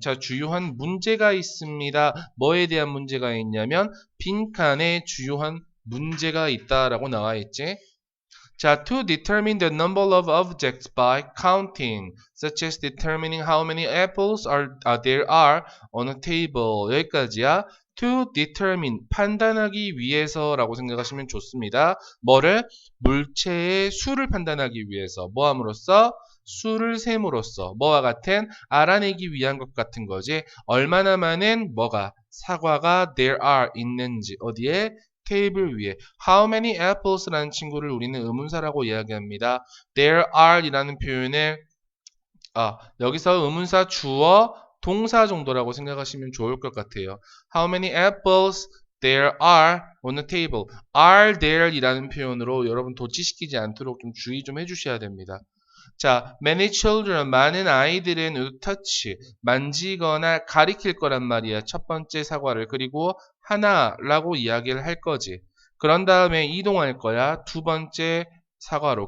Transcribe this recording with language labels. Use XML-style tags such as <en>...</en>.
<ko>자, 주요한 문제가 있습니다. 뭐에 대한 문제가 있냐면 빈칸에 주요한 문제가 있다라고 나와 있지.</ko> <en>자, to determine the number of objects by counting, such as determining how many apples there are on a table.</en> <ko>여기까지야.</ko> <en>to determine,</en> <ko>판단하기 위해서라고 생각하시면 좋습니다. 뭐를? 물체의 수를 판단하기 위해서. 뭐 함으로써? 수를 셈으로써. 뭐와 같은? 알아내기 위한 것 같은 거지. 얼마나 많은 뭐가? 사과가</ko> <en>there are</en> <ko>있는지. 어디에? 테이블 위에.</ko> <en>How many apples</en> <ko>라는 친구를 우리는 의문사라고 이야기합니다.</ko> <en>There are</en> <ko>이라는 표현을 여기서 의문사 주어 동사 정도라고 생각하시면 좋을 것 같아요.</ko> <en>How many apples there are on the table. are there</en> <ko>이라는 표현으로 여러분 도치시키지 않도록 좀 주의 좀 해주셔야 됩니다. 자,</ko> <en>many children,</en> <ko>많은 아이들은 touch, 만지거나 가리킬 거란 말이야. 첫 번째 사과를. 그리고 하나라고 이야기를 할 거지. 그런 다음에 이동할 거야. 두 번째 사과로.</ko>